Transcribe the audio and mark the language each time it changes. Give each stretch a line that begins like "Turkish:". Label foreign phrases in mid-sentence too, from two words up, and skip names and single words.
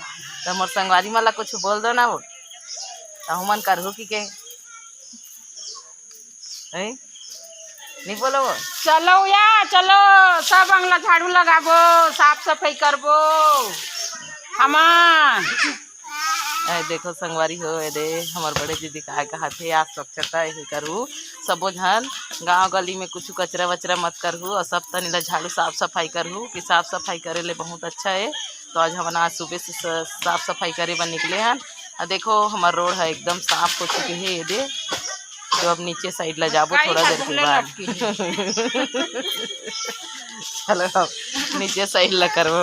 Chhattisgarhi: तो मोर संगवारी वाला कुछ बोल दो ना वो हमन करहु की के नहीं बोलो वो चलो या चलो सब अंगला झाड़ू लगाबो साफ सफाई करबो हमान। देखो संगवारी हो दे हमार बड़े दीदी कहा थे आज स्वच्छता ही करूँ सबो झन गाँव गली में कुछ कचरा वचरा मत करूँ और सब तनी ला झाड़ू साफ सफाई करूँ कि साफ सफाई करे ले बहुत अच्छा है। तो आज हम आज सुबह से साफ सफाई करे बर निकले हैं और देखो हमार रोड है एकदम साफ हो चुकी है। ये दे तो अब नीचे साइड ला जाबो थोड़ा देर के बाद चलो नीचे साइड ला करो।